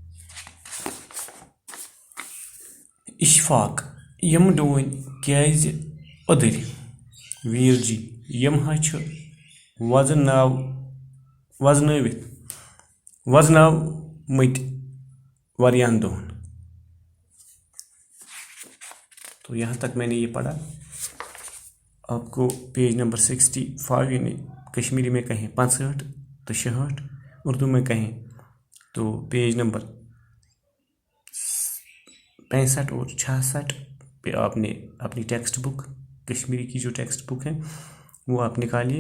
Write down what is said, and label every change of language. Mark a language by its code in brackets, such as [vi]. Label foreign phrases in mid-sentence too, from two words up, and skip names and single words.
[ks] اشفاق: یِم ڈوٗنۍ کیٛازِ أدٕرۍ؟ ویر جی: یِم ہا چھِ وزنٲومٕتۍ واریاہن دۄہن۔ [ur] تو یہاں تک میں نے یہ پڑھا۔ آپ کو [en] page number [ur] 65 یعنی کشمیری میں کہیں 65 تو 66، اردو میں کہیں تو [en] page number [ur] 65 اور 66 پہ آپ نے اپنی [en] text book, [ur] کشمیری کی جو [en] text book [ur] ہے وہ آپ نکالیے۔